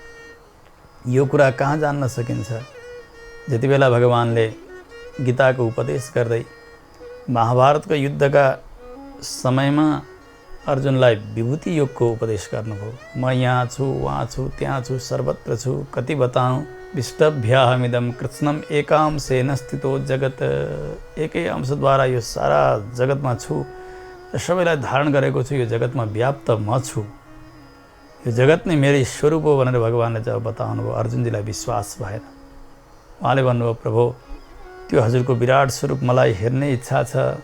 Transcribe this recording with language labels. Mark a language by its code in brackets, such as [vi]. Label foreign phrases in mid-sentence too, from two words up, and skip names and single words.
[ne] यो कुरा कहाँ जान्न सकिन्छ? जति बेला भगवानले गीताको उपदेश गर्दै महाभारतको युद्धका समयमा अर्जुनलाई विभूति योगको उपदेश गर्नुभयो। म यहाँ छु, वहाँ छु, त्यहाँ छु, सर्वत्र छु, कति बताऊँ, [sa] विष्टभ्याहमिदं कृत्स्नम् एकांशेन स्थितो जगत। [ne] एकै अंशद्वारा यो सारा जगतमा छु र सबैलाई धारण गरेको छु। यो जगतमा व्याप्त म छु। यो जगत नै मेरै स्वरूप हो भनेर भगवानले जब बताउनु भयो, अर्जुनजीलाई विश्वास भएन। उहाँले भन्नुभयो, प्रभु, त्यो हजुरको विराट स्वरूप मलाई हेर्ने इच्छा छ।